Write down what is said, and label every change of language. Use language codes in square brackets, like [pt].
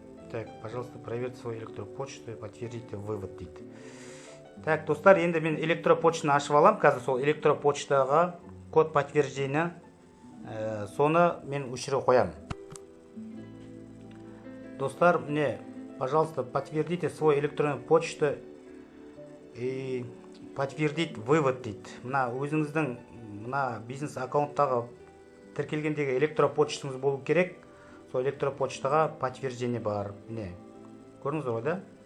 [ru] Так, пожалуйста, проверьте свою электропочту и подтвердите вывод [kk] дейді. Так, достар, енді мен электропочтаны ашып алам. Қазір сол электропочтаға [ru] код подтверждения [kk] соны мен өшіре қоям. Достар, [ru] мне, пожалуйста, подтвердите свой электронную почту и подтвердить вывод [kk] дейді. Мына өзіңіздің мына бизнес аккаунттағы тіркелгендегі электропочтаңыз болу керек. Сол электропочтаға подтверждение бар. Міне, көрдіңіздер ғой да?